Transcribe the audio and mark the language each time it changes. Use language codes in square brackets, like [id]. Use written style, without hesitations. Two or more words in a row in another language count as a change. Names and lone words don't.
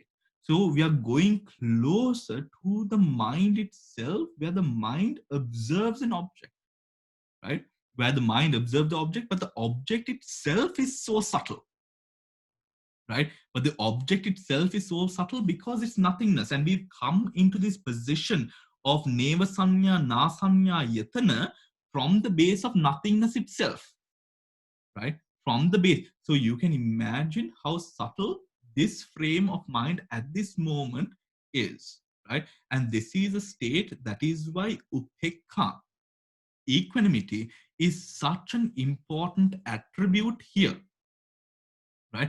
[en] So we are going closer to the mind itself, where the mind observes an object, right? Where the mind observes the object, but the object itself is so subtle, right? But the object itself is so subtle because it's nothingness. And we've come into this position of [pi] neva sanya, na sanya, yatana [en] from the base of nothingness itself, right? From the base. So you can imagine how subtle this frame of mind at this moment is, right? And this is a state, that is why upekkha, equanimity, is such an important attribute here, right?